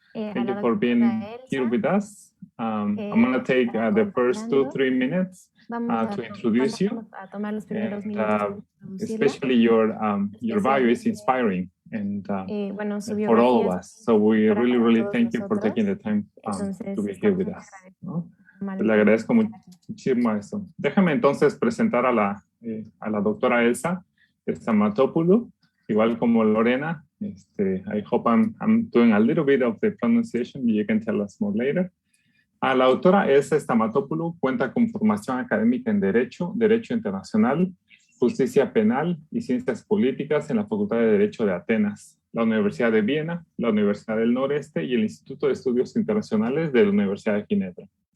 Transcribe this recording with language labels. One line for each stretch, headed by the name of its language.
English: Thank you for being here with us. I'm going to take the first 2-3 minutes to introduce you. And, especially your bio is inspiring and for all of us. So we really thank you for taking the time to be here with us.
Spanish: ¿No? Le agradezco muchísimo eso. Déjame entonces presentar a la doctora Elsa Stamatopoulou, igual como Lorena.
English: I hope I'm doing a little bit of the pronunciation. You can tell us more later.
Spanish: La doctora Elsa Stamatopoulou cuenta con formación académica en Derecho, Derecho Internacional, Justicia Penal y Ciencias Políticas en la Facultad de Derecho de Atenas, la Universidad de Viena, la Universidad del Noreste y el Instituto de Estudios Internacionales de la Universidad de Ginebra.